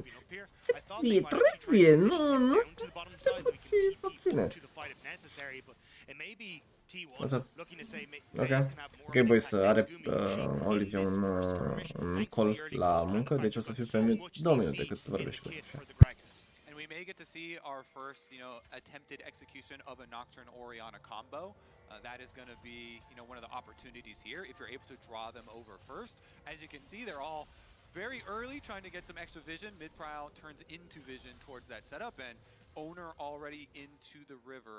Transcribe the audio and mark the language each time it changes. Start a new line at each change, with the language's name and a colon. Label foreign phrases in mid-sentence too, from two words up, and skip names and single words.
Romanian: Trebuie, nu, obține. Ok, boys, are Olivia un call la muncă, deci o să fiu pe 2 minute cât vorbești cu el.
English: We may get to see our first, attempted execution of a Nocturne Orianna combo. That is going to be, one of the opportunities here if you're able to draw them over first. As you can see, they're all very early trying to get some extra vision. Mid-prowl turns into vision towards that setup, and owner already into the river.